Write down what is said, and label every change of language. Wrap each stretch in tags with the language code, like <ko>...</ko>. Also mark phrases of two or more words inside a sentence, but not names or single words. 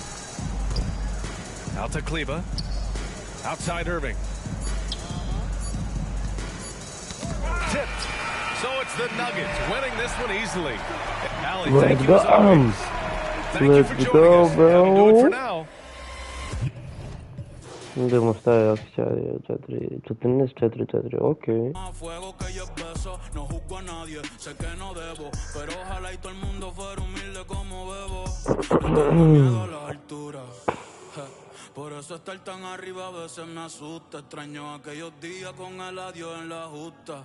<en>Out to Kleber. Outside Irving. Tipped. So it's the Nuggets winning this one easily. Allie, thank you as always. Thank you for joining us. Bro. That'll do it for now.</en> <sr>Idemo šta je 14-4-4, okej.</sr> <es>A fuego que yo beso, no juzgo a nadie, sé que no debo, pero ojalá y todo el mundo fuera humilde como bebo. No tengo miedo a la altura, por eso estar tan arriba a veces me asusta. Extraño aquellos días con el adiós en la justa.</es>